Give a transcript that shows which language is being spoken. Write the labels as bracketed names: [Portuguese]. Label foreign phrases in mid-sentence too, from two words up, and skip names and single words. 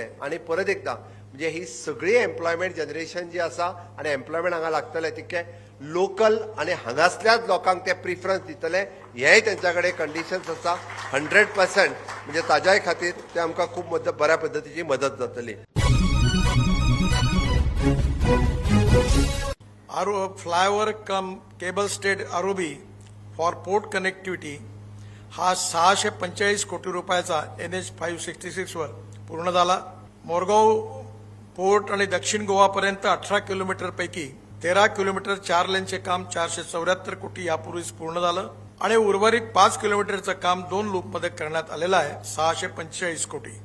[Konkani] आणि परत एकदा म्हणजे ही सगळी [English] employment generation [Konkani] जी आसा आनी एम्प्लॉयमेंट हांगा लागतले तितके लोकल आणि हांगासल्याच लोकांक ते प्रिफरन्स दितले. हेय त्यांच्या कडेन कंडिशन्स आसा 100%. म्हणजे ताज्याय खातीर ते आमकां खूब बऱ्या पद्धतीची मदत जातली. [English] flyover cum cable stayed ROB for port connectivity [Marathi] हा 645 कोटी रुपयाचा NH 566 वर पूर्ण झाला. मोरगाव पोर्ट आणि दक्षिण गोवापर्यंत 18 किलोमीटर पैकी 13 किलोमीटर 4 लेनचे काम 474 कोटी यापूर्वीच पूर्ण झालं आणि उर्वरित 5 किलोमीटरचं काम 2 लूपमध्ये करण्यात आलेलं आहे 645 कोटी.